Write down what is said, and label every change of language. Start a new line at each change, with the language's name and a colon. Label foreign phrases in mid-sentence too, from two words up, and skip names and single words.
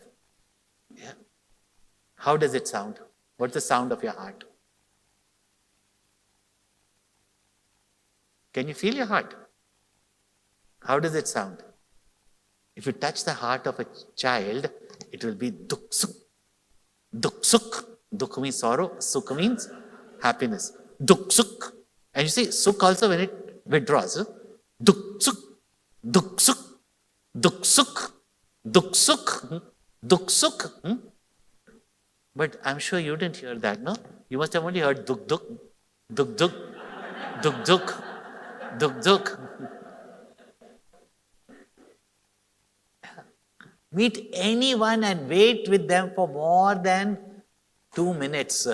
English: Yeah. How does it sound? What's the sound of your heart? Can you feel your heart? How does it sound? If you touch the heart of a child, it will be
Hindi: duk suk. Duk suk.
English: Duk means sorrow, suk means happiness.
Hindi: Duk suk.
English: And you see, suk also when it withdraws.
Hindi: Duk suk. Duk suk. Duk suk. Duk suk. Duk suk.
English: But I'm sure you didn't hear that, no? You must have only heard
Hindi: duk duk, duk duk, duk duk, duk duk.
English: Meet anyone and wait with them for more than 2 minutes.